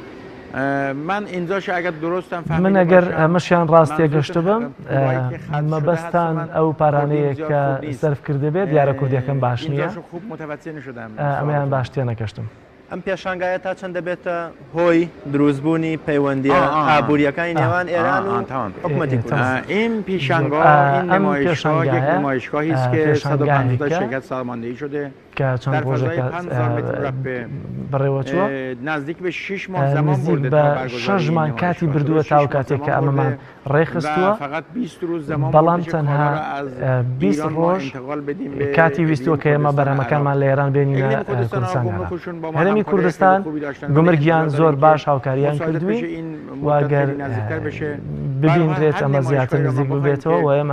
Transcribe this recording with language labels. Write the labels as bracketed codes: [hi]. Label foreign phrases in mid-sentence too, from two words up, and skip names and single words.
[ckb] من ئەگەر ئەمەشیان ڕاستیە گەشتە بم مەبەستان ئەو پارانەیە کە سەرف کرده بێت دیارە کوردیەکەم باش نییە ئەمەیان باش تێ نەکەشتم. ئەم پێشانگایە تا چەند دەبێتە هۆی دروستبوونی پەیوەندیە ئابوووریەکانی نێوان ئێران و حکوومەتی کوردستان. [fa] این پیشنگاه این نمایشگاه یک نمایشگاهی است که 150 شرکت سازماندهی شده [ckb] کە چەند ڕۆژێکە بڕێوەچووە [fa] نزدیک به 6 ماه زمان برده [ckb] بە 6 مان کاتی بردووە تاو کاتێک کە ئەمەمان ڕێخستووە بەڵام تەنها 20 ڕۆژ کاتی ویستووە کە ئێمە بەرهەمەکانمان لە ئێران بێنینە کوردستانیانە. هەرێمی کوردستان گومرگیان زۆر باش هاوکاریان کردووی واگەر ببینرێت ئەمە زیاتر نزیک ببێتەوە و ئێمە